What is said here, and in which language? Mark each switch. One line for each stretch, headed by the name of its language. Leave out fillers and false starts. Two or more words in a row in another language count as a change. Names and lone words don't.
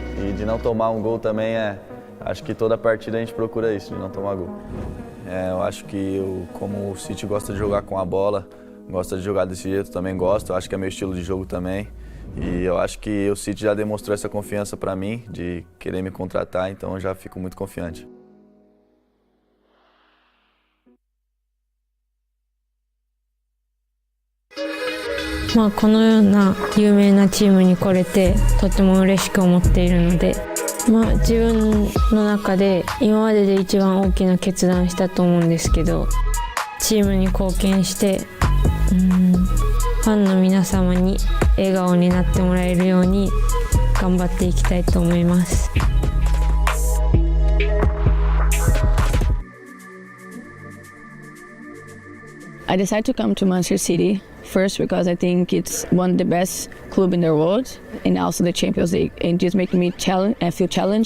Portuguese: E de não tomar um gol também acho que toda partida a gente procura isso, de não tomar gol. Eu acho que como o City gosta de jogar com a bola, gosta de jogar desse jeito, também gosto. Eu acho que é meu estilo de jogo também. E eu acho que o City já demonstrou essa confiança para mim, de querer me contratar, então eu já fico muito confiante.
Japanese: まあこのような有名なチームに来れてとても嬉しく思っているので、自分の中で今までで一番大きな決断したと思うんですけど、チームに貢献してファンの皆様に笑顔になってもらえるように頑張っていきたいと思います。
English: I decided to come to Manchester City first because I think it's one of the best clubs in the world and also the Champions League, and just making me feel challenged.